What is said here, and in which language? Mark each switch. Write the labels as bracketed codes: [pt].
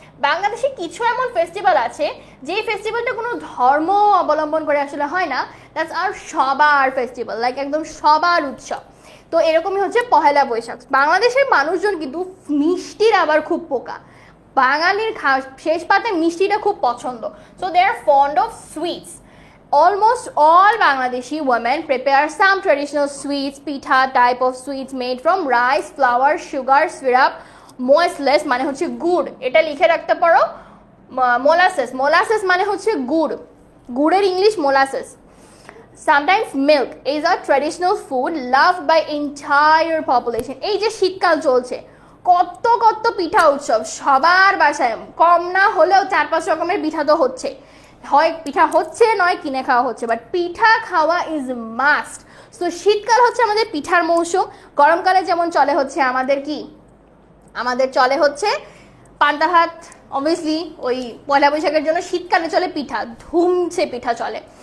[bn] বাংলাদেশে কিছু এমন ফেস্টিভ্যাল আছে যে ফেস্টিভ্যালটা কোনো ধর্ম অবলম্বন করে আসলে হয় না, দ্যাটস আর সবার ফেস্টিভ্যাল, লাইক একদম সবার উৎসব। তো এরকমই হচ্ছে পহেলা বৈশাখ। বাংলাদেশের মানুষজন কিন্তু মিষ্টির আবার খুব পোকা, বাঙালির শেষ পাতে মিষ্টিটা খুব পছন্দ। [en] So they are fond of sweets. Almost all Bangladeshi women prepare some traditional sweets, pitha type of sweets made from rice, flour, sugar, syrup, molasses [bn] মানে হচ্ছে গুড়, এটা লিখে রাখতে পারো, [en] molasses, molasses [bn] মানে হচ্ছে গুড়, গুড়ের English [en] molasses. Sometimes milk is a traditional food loved by entire population. [bn] এই যে শীতকাল চলছে, কত কত পিঠা উৎসব, সবার বাসায় কম না হলেও 4-5 রকমের পিঠা তো হচ্ছে, হয় পিঠা হচ্ছে নয় কিনে খাওয়া হচ্ছে, বাট পিঠা খাওয়া ইজ মাস্ট। সো শীতকাল হচ্ছে আমাদের পিঠার মৌসুম। গরমকালে যেমন চলে হচ্ছে আমাদের চলে হচ্ছে পান্তা ভাত, অবভিয়াসলি ওই পয়লা বৈশাখের জন্য শীতকালে চলে পিঠা, ধুমছে পিঠা চলে।